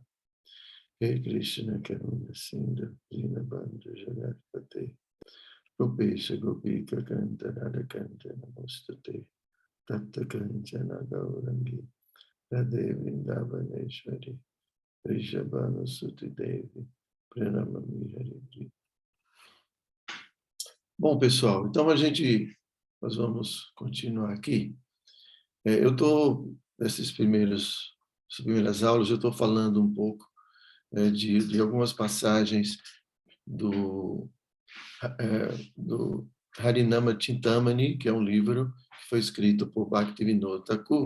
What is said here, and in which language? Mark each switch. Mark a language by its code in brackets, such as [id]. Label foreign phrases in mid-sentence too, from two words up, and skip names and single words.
[sa] हे कृष्ण करुण सिन्धु दीनबन्धु जगत्पते गोपेश गोपिका कान्त राधाकान्त नमोऽस्तु ते तप्त काञ्चन गौराङ्गि राधे वृन्दावनेश्वरि वृषभानु सुते देवि प्रणमामि हरि. [pt] Bom, pessoal, então nós vamos continuar aqui. Eu estou, nessas primeiras aulas, eu estou falando um pouco de algumas passagens do Harinama Chintamani, que é um livro que foi escrito por Bhaktivinoda Thakur.